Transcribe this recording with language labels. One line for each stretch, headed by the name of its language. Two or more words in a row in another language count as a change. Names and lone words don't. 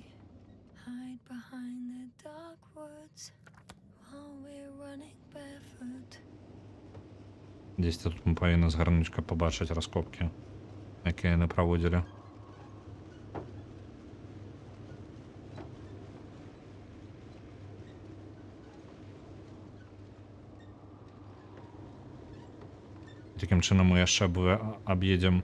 English: Hide behind the dark woods while we're running barefoot.
Belarusian: Дзесьці тут мы павінны згарнуць, каб пабачыць раскопкі, якія яны праводзілі. Такім чынам мы яшчэ аб'едзем.